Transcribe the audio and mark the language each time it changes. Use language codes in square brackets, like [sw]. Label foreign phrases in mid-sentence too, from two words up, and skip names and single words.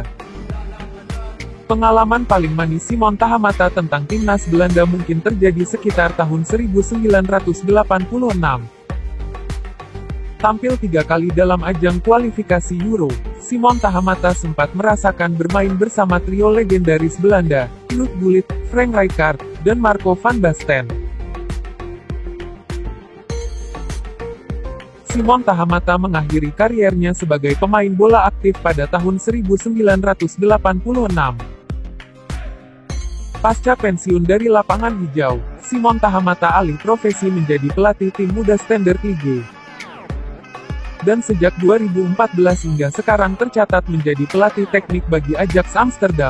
[id] Pengalaman paling manis Simon Tahamata tentang timnas Belanda mungkin terjadi sekitar tahun 1986. Tampil 3 kali dalam ajang kualifikasi Euro, Simon Tahamata sempat merasakan bermain bersama trio legendaris Belanda, Knut Gullit, Frank Rijkaard, dan Marco van Basten. Simon Tahamata mengakhiri kariernya sebagai pemain bola aktif pada tahun 1986. Pasca pensiun dari lapangan hijau, Simon Tahamata alih profesi menjadi pelatih tim muda Standard Ligue. Dan sejak 2014 hingga sekarang tercatat menjadi pelatih teknik bagi Ajax Amsterdam.